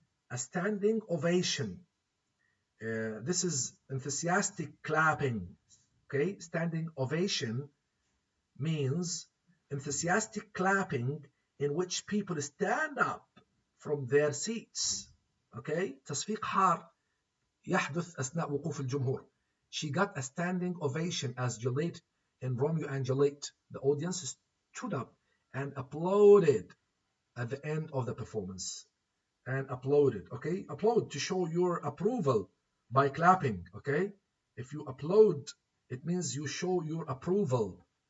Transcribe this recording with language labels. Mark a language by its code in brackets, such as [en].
[en] A standing ovation. This is enthusiastic clapping. Okay? Standing ovation means enthusiastic clapping in which people stand up from their seats. Okay? [ar] تصفيق حار يحدث أثناء وقوف الجمهور. [en] She got a standing ovation as Juliet in Romeo and Juliet. The audience stood up and applauded at the end of the performance. And applauded, okay? Applaud to show your approval by clapping, okay? If you applaud, it means you show your approval.